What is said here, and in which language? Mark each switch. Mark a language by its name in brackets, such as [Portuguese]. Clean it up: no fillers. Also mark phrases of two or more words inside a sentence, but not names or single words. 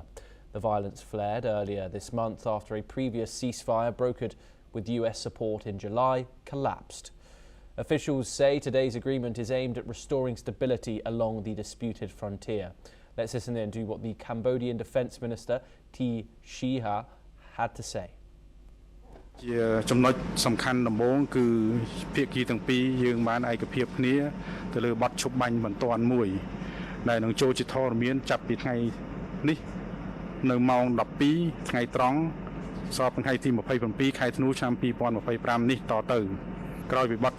[English] The violence flared earlier this month after a previous ceasefire brokered with US support in July collapsed. Officials say today's agreement is aimed at restoring stability along the disputed frontier. Let's listen in to what the Cambodian Defence Minister T. Shiha had to say. [Khmer] ជាចំណុចសំខាន់ដំបូងគឺភាគីទាំងពីរយើងបានឯកភាពគ្នាទៅលើបទឈប់បាញ់បន្ទាន់មួយដែលនឹងចូលជាធរមានចាប់ពីថ្ងៃនេះនៅម៉ោង 12 ថ្ងៃត្រង់ស្របថ្ងៃទី 27 ខែធ្នូឆ្នាំ 2025 នេះតទៅក្រោយពីបទឈ